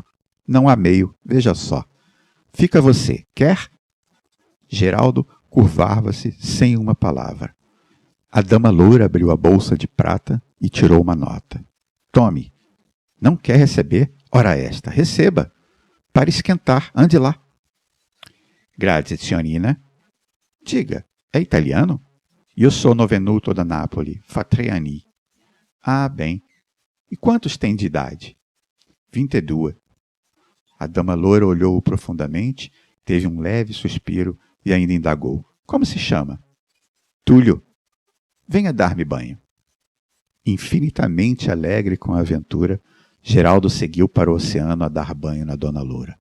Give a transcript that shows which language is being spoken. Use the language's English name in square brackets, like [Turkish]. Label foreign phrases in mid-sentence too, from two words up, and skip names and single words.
[Portuguese] Não há meio, veja só. Fica você, quer? Geraldo curvava-se sem uma palavra. A dama loura abriu a bolsa de prata e tirou uma nota. Tome. Não quer receber? Ora esta, receba. Para esquentar, ande lá. [Italian] Grazie, signorina. [Portuguese] Diga, é italiano? [Italian] Io sono venuto da Napoli, fa 3 anni. [Portuguese] Ah, bem. E quantos tem de idade? 22. A dama loura olhou-o profundamente, teve um leve suspiro e ainda indagou. Como se chama? Túlio. Venha dar-me banho. Infinitamente alegre com a aventura, Geraldo seguiu para o oceano a dar banho na dona loura.